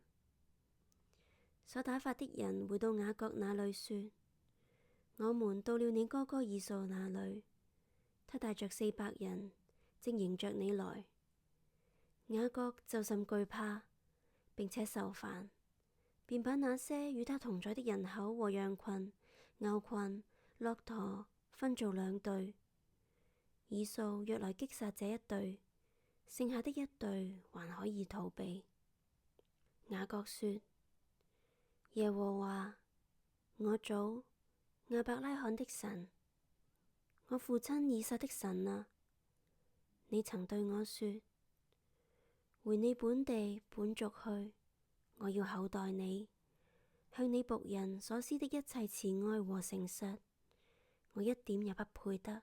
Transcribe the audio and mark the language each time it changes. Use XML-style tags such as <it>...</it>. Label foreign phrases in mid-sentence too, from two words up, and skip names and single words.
<zh>所打發的人回到雅各那裏說：我們到了你哥哥以掃那裏，他帶着400人，正迎着你來。雅各就甚懼怕，並且愁煩，便把那些與他同在的人口和羊群、牛群、駱駝分做2隊。以掃若來擊殺這一隊，剩下的一隊還可以逃避。雅各說：耶和華，我祖亞伯拉罕的神，我父親以撒的神啊，你曾對我說：回你本地本族去，我要厚待你，向你僕人所施的一切慈愛和誠實，我一點也不配得。</zh>